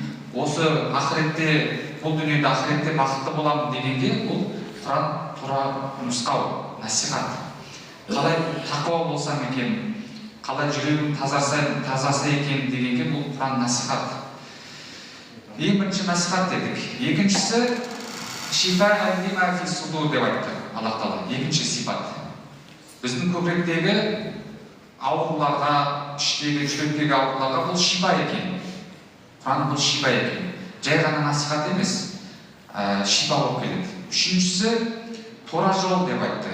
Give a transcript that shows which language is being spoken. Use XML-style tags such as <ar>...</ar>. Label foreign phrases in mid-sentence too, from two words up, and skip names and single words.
<kk>Осы ақыретте, бұл дүниеде ақыретте бақытты боламын дегенге бұл Құран тура нұсқау, насихат. Қалай тақуа болсам екен, қалай жүрегім тазасы екен дегенге бұл Құран насихат. Ең бірінші насихат дедік. Екіншісі</kk> <ar>شفاء لما في الصدور</ar> <kk>деп айтты Аллах Тағала. Екінші сипат. Біздің көкіректегі ауруларға, іштегі, жүректегі ауруларға бұл шифа екен. Құран бұл шифа екен. Жай ғана насихат емес, шифа болып келеді. Үшіншісі тура жол деп айтты.</kk>